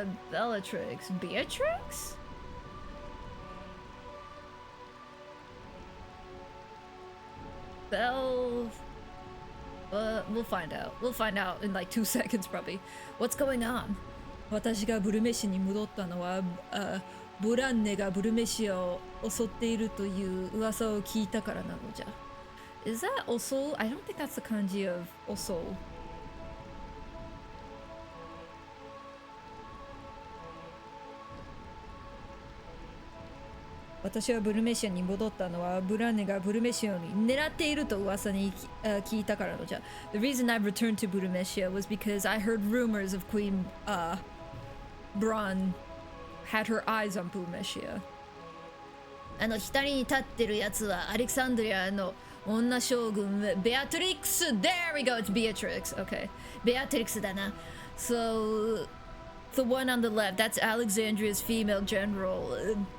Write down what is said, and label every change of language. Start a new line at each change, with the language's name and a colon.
English: Bellatrix. Beatrix? Bell. We'll find out. We'll find out in like 2 seconds probably. What's going on?
Japanese: 私がブルメシに戻ったのは、ブランネがブルメシアを襲っているという噂を聞いたからなのじゃ。
English: Is that osol? I don't think that's the kanji of osol.
Japanese: 私はブルメシアに戻ったのはブランネがブルメシアに狙っていると噂に聞いたからのじゃ。
English: The reason I've returned to Burumeshia was because I heard rumors of Queen Bran had her eyes on Burumeshia.
Japanese: 左に立ってるやつはアレクサンドリアの女将軍ベアトリックス
English: There we go, it's Beatrix.
Japanese: Okay. ベアトリックスだな。
English: So the one on the left, that's Alexandria's female general.